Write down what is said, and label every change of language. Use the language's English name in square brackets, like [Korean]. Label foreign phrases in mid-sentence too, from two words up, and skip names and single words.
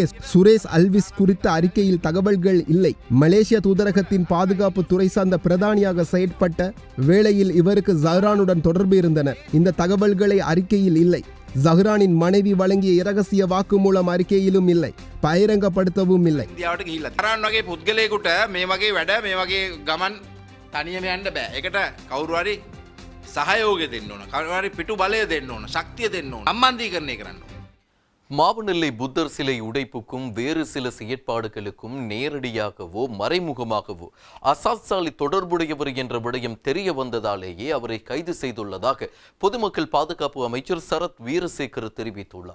[Tamil] சுரேஷ் அல்விஸ் குறித்த அறிக்கையில் தகவல்கள் இல்லை. மலேசிய தூதரகத்தின் பாதுகாப்பு துறை சார்ந்த பிரதானியாக செயற்பட்ட வேளையில் இவருக்கு ஜஹ்ரானுடன் தொடர்பு இருந்தன. இந்த தகவல்களை அறிக்கையில் இல்லை. ஜஹ்ரானின் மனைவி வழங்கிய இரகசிய வாக்குமூலம் அறிக்கையிலும் இல்லை, பகிரங்கப்படுத்தவும் இல்லை. [Sinhala] ඉන්දියාවට ගිහිල්ලා තරන් වගේ පුද්ගලයෙකුට මේ වගේ වැඩ මේ වගේ ගමන් තනියම යන්න බෑ. ඒකට කවුරු හරි සහයෝගය දෙන්න ඕන. කවුරු හරි පිටු බලය දෙන්න ඕන. ශක්තිය දෙන්න ඕන. සම්බන්ධීකරණය කරන්න ඕන. [Tamil] மாவனெல்லை புத்தர் சிலை உடைப்புக்கும் வேறு சில செயற்பாடுகளுக்கும் நேரடியாகவோ மறைமுகமாகவோ அசாத்சாலி தொடர்புடையவர் என்ற விடயம் தெரிய வந்ததாலேயே அவரை கைது செய்துள்ளதாக பொதுமக்கள் பாதுகாப்பு அமைச்சர் சரத் வீரசேகர் தெரிவித்துள்ளார்.